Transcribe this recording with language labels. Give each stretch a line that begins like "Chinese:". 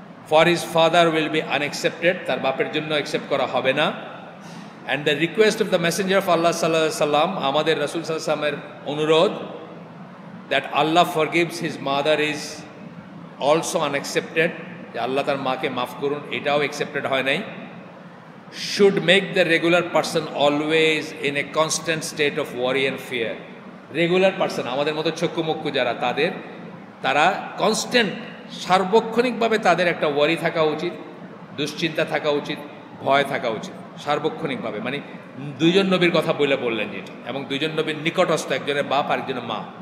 English: for his father will be unaccepted,
Bangla: তার বাপের জন্য অ্যাকসেপ্ট করা হবে না,
English: and the request of the messenger of Allah sallallahu alaihi wasallam,
Bangla: আমাদের রাসূল সাল্লাল্লাহু আলাইহি ওয়াসাল্লামের অনুরোধ
English: that Allah forgives his mother is also unaccepted,
Bangla: যে আল্লাহ তার মাকে মাফ করুন, এটাও অ্যাকসেপ্টেড হয় নাই।
English: should make the regular person always in a constant state of worry and fear.
Bangla: Regular person, আমাদের মতো চক্ষুমুক্ষু যারা, তারা কনস্ট্যান্ট, সার্বক্ষণিকভাবে তাদের একটা ওয়ারি থাকা উচিত, দুশ্চিন্তা থাকা উচিত, ভয় থাকা উচিত সার্বক্ষণিকভাবে। মানে দুইজন নবীর কথা বললেন যেটা, এবং দুইজন নবীর নিকটস্থ, একজনের বাপ আর একজনের মা।